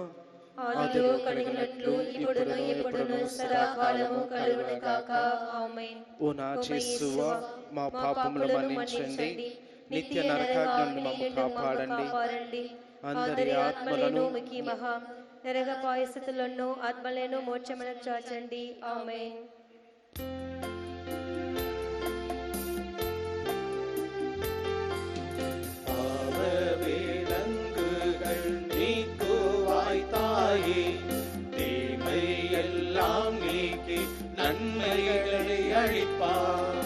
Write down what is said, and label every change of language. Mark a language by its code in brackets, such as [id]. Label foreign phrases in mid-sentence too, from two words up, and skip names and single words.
[te] ఆదిలో కలిగినట్లు ఇప్పుడును ఎప్పుడును సదాకాలము కలుగును గాక. ఆమేన్. ఓ నా యేసువా, మా పాపములు మన్నించండి, నిత్య నరకాగ్ని మమ్ము కాపాడండి. అందరి ఆత్మలను ముఖి మహా నరక పాయస్థితులను ఆత్మలను మోక్షమునకు చాచండి. ఆమేన్. [ta] விலங்குகள் நீக்குவாய் தாயே, தீமை எல்லாம் நீக்கி நன்மைகளை அளிப்பார்.